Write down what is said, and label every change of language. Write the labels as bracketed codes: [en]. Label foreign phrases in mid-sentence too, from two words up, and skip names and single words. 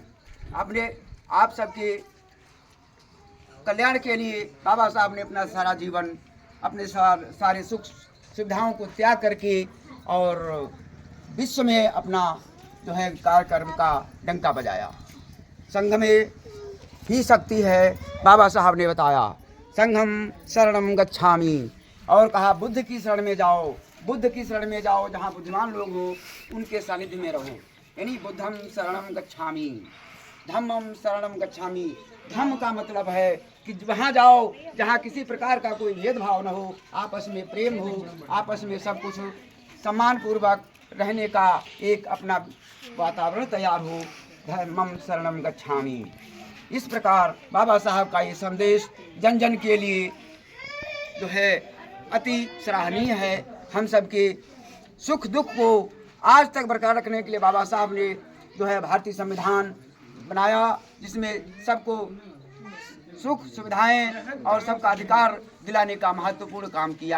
[hi] अपने आप सबके कल्याण के लिए बाबा साहब ने अपना सारा जीवन, अपने सारे सुख सुविधाओं को त्याग करके और विश्व में अपना जो है कार्यक्रम का डंका बजाया। संघ में ही शक्ति है, बाबा साहब ने बताया। [pi] संघम शरणम गच्छामि, [hi] और कहा बुद्ध की शरण में जाओ, बुद्ध की शरण में जाओ, जहाँ बुद्धिमान लोग हो उनके सानिध्य में रहो। [pi] यानी बुद्धम शरणम गच्छामि, धम्मम शरणम गच्छामि। [hi] धम्म का मतलब है कि वहाँ जाओ जहाँ किसी प्रकार का कोई भेदभाव न हो, आपस में प्रेम हो, आपस में सब कुछ सम्मान पूर्वक रहने का एक अपना वातावरण तैयार हो। [pi] धम्मम शरणम गच्छामि। [hi] इस प्रकार बाबा साहब का ये संदेश जन जन के लिए जो है अति सराहनीय है। हम सबके सुख दुख को आज तक बरकरार रखने के लिए बाबा साहब ने जो है भारतीय संविधान बनाया, जिसमें सबको सुख सुविधाएं और सबका अधिकार दिलाने का महत्वपूर्ण काम किया।